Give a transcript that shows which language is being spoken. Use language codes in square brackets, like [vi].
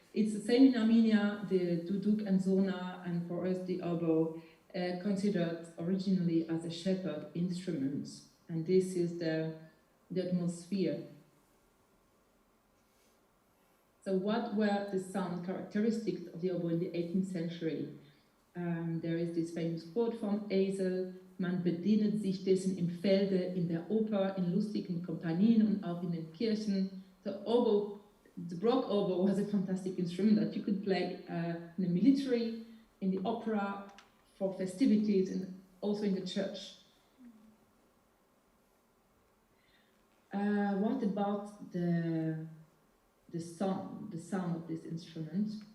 [en] It's the same in Armenia, the duduk and zurna, and for us the oboe, considered originally as a shepherd instrument. And this is the atmosphere. So what were the sound characteristics of the oboe in the 18th century? There is this famous quote from Eisel: [de] Man bedient sich dessen im Felde, in der Oper, in lustigen Kompanien und auch in den Kirchen. [en] The oboe, the baroque oboe, was a fantastic instrument that you could play in the military, in the opera, for festivities, and also in the church. What about the sound of this instrument?